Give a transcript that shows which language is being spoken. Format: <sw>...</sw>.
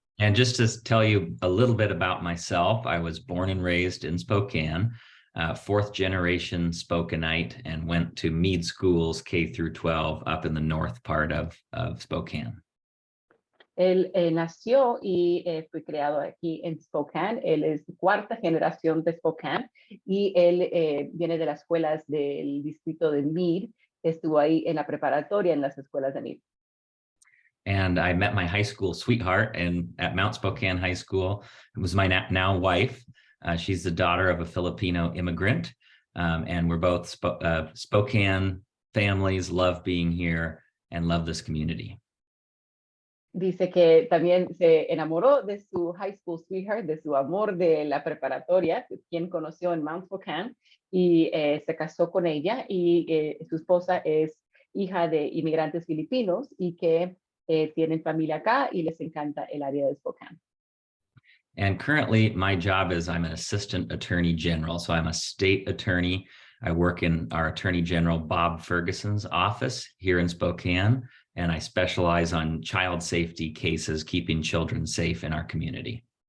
<en>And just to tell you a little bit about myself, I was born and raised in Spokane. Fourth generation Spokaneite, and went to Meade schools K through 12 up in the north part of Spokane.</en> <es>Él nació y fue creado aquí en Spokane. Él es cuarta generación de Spokane y él viene de las escuelas del distrito de Meade. Estuvo ahí en la preparatoria en las escuelas de Meade.</es> <en>And I met my high school sweetheart at Mount Spokane High School. It was my now wife. She's the daughter of a Filipino immigrant, and we're both Spokane families, love being here and love this community.</en> <es>Dice que también se enamoró de su</es> <en>high school sweetheart,</en> <es>de su amor de la preparatoria, quien conoció en Mount Spokane, y se casó con ella, y su esposa es hija de inmigrantes filipinos y que tienen familia acá y les encanta el área de Spokane.</es> <en>And currently my job is I'm an assistant attorney general. So I'm a state attorney. I work in our Attorney General Bob Ferguson's office here in Spokane, and I specialize on child safety cases, keeping children safe in our community.</en>